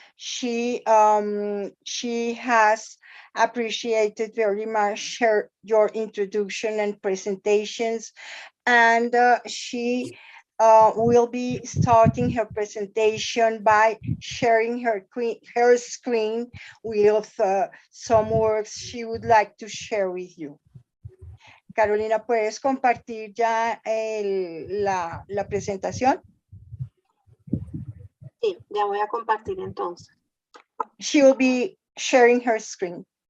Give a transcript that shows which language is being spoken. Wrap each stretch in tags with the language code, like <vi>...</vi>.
<en>She has appreciated very much your introduction and presentations, and she will be starting her presentation by sharing her screen with some works she would like to share with you.</en> <es>Carolina, ¿puedes compartir ya la presentación? Sí, ya voy a compartir entonces.</es> <en>She will be sharing her screen.</en>